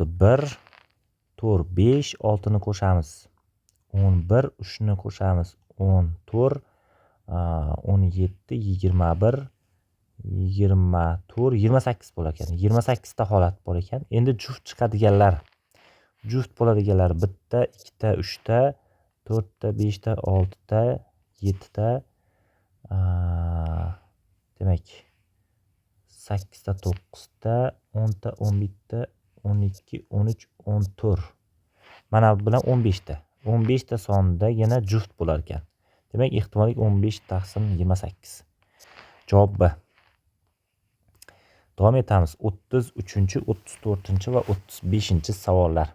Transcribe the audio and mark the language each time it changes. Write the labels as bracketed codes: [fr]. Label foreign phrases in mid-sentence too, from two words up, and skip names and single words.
[uz] 1, 4, 5, 6 ni qo'shamiz. 11, 3 ni qo'shamiz. 14, 17, 21, 24, 28 bo'lar ekan. 28 ta holat bor ekan. Endi juft chiqadiganlar. Juft bo'ladiganlar 1 ta, 2 ta, 3 ta, 4 ta, 5 ta, 6 ta, 7 ta, demak 8 ta, 9 ta, 10 ta, 11 ta, 12, 13, 14. Mana bu bilan 15 ta. 15 ta sonidagina juft bo'lar ekan. Demak, ehtimoliy 15 taqsim 28. Javob B. Davom etamiz. 33, 34 va 35 savollar.